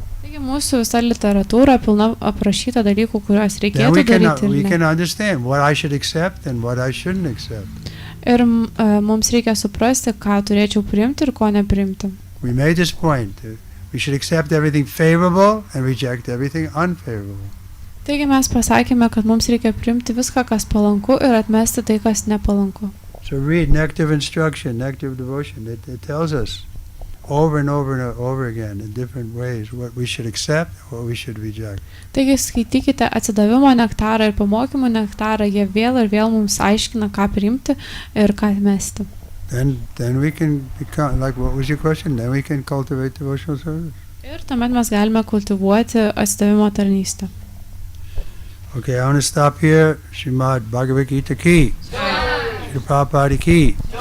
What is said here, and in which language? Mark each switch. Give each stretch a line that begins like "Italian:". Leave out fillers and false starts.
Lithuanian: Taigi mūsų visa literatūra pilna aprašyta dalykų, kuriuos
English: Then
Lithuanian: reikėtų daryti
English: we
Lithuanian: ir
English: can
Lithuanian: ne.
English: understand what I should accept and what I shouldn't accept.
Lithuanian: Ir mums reikia suprasti, ką turėčiau priimti ir ko neprimti.
English: We made this point. We should accept everything favorable and reject everything unfavorable.
Lithuanian: Taigi mes pasakėme, kad mums reikia priimti viską, kas palanku ir atmesti tai, kas nepalanku.
English: So read Nectar of Instruction, Nectar of Devotion. It tells us over and over and over again in different ways what we should accept, what we should reject.
Lithuanian: Taigi skaitykite atsidavimo nektarą ir pamokymų nektarą, jie vėl ir vėl mums aiškina, ką priimti ir ką atmesti.
English: Then we can become, like, what was your question? Then we can cultivate devotional service.
Lithuanian: Ir tuomet mes galime kultivuoti atsidavimo tarnystę.
English: Okay, I want to stop here. Srimad Bhagavad Gita ki. Shri Prabhupada ki.